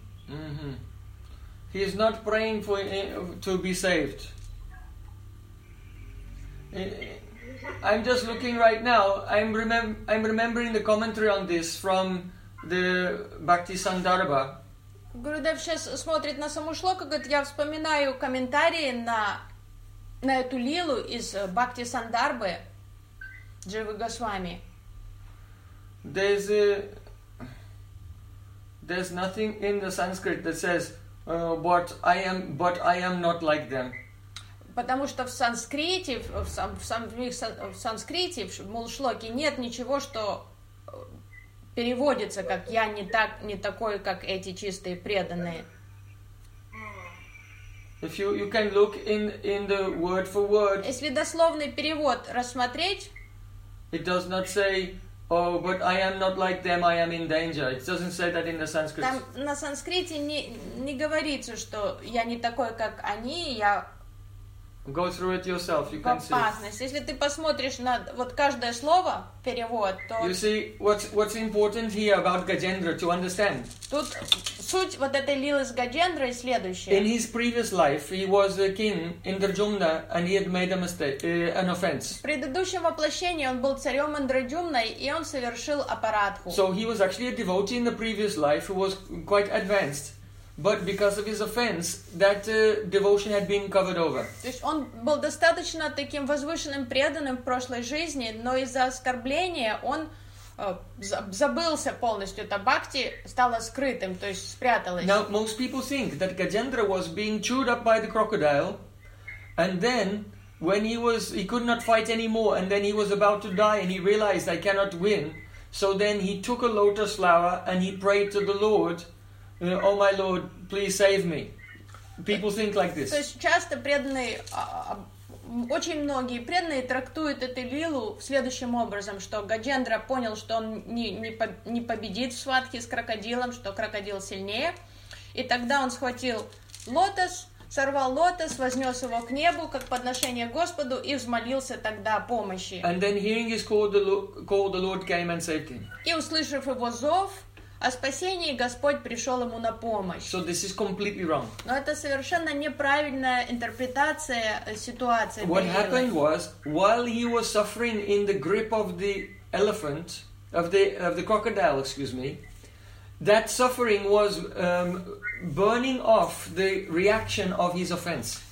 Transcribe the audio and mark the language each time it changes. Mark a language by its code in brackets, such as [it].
[en] Mm-hmm. He is not praying for to be saved. I'm just looking right now. I'm remembering the commentary on this from the Bhaktisandarbha. [ru] Гурудев сейчас смотрит на саму шлоку, говорит, я вспоминаю комментарии на эту лилу из Бхакти Сандарбы Дживы Госвами. [en] There's nothing in the Sanskrit that says, but I am not like them. [ru] Потому что в санскрите, в мулшлоке нет ничего, что переводится как я не такой как эти чистые преданные. [en] If you can look in the word for word. [ru] Если дословный перевод рассмотреть. [en] It does not say, oh, but I am not like them. I am in danger. It doesn't say that in the Sanskrit. [ru] Там на санскрите не говорится, что я не такой как они, я. [en] Go through it yourself. You can see. [ru] Опасность. Если ты посмотришь на вот каждое слово перевод, то. [en] You see what's important here about Gajendra to understand. [ru] Тут суть вот этой лилы с Гаджендрой следующая. [en] In his previous life, he was a king in Индраджумна, and he had made a mistake, an offense. [ru] В предыдущем воплощении он был царем Индраджумной, и он совершил апарадху. [en] So he was actually a devotee in the previous life, who was quite advanced. But because of his offense, that devotion had been covered over. [ru] То есть он был достаточно таким возвышенным преданным в прошлой жизни, но из-за оскорбления он забылся полностью. Та бхакти стала скрытым, то есть спряталась. [en] Now most people think that Gajendra was being chewed up by the crocodile, and then when he could not fight anymore, and then he was about to die, and he realized I cannot win. So then he took a lotus flower and he prayed to the Lord. Oh my Lord, please save me. People think like this. [ru] То есть часто преданные, очень многие преданные трактуют эту лилу следующим образом, что Гаджендра понял, что он не победит в схватке с крокодилом, что крокодил сильнее, и тогда он схватил лотос, сорвал лотос, вознес его к небу как подношение Господу и взмолился тогда о помощи. [en] And then hearing his call, the Lord came and saved him. [ru] И услышав его зов. О спасении Господь пришел ему на помощь. [en] So this is completely wrong. [ru] Но это совершенно неправильная интерпретация ситуации. [en] What happened was, while he was suffering in the grip of the elephant, of the crocodile, excuse me, that suffering was burning off the reaction of his offense.